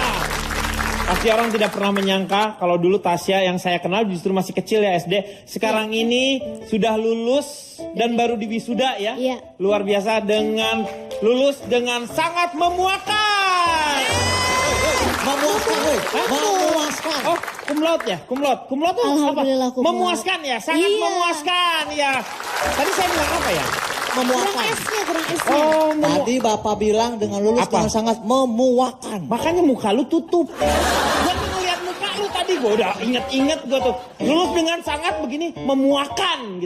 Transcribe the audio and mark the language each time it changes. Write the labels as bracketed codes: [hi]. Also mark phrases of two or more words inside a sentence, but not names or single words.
[id] Pasti orang tidak pernah menyangka kalau dulu Tasya yang saya kenal justru masih kecil ya SD. Sekarang ini sudah lulus dan baru diwisuda ya. Iya. Luar biasa dengan lulus dengan sangat memuaskan. Memuaskan. [la] Oh, cum laude ya? Cum laude. Cum laude tuh [id] Alhamdulillah, apa? [la] cum laude. [id] Memuaskan ya, sangat Iya. memuaskan ya. Tadi saya bilang apa ya? Kurang Memuaskan. S-nya, kurang S-nya. Oh, Tadi Bapak bilang dengan lulus Apa? dengan sangat memuakan. makanya muka lu tutup. Gua tuh ngeliat muka lu tadi, gua udah inget gua tuh. Lulus dengan sangat begini, memuakan gitu.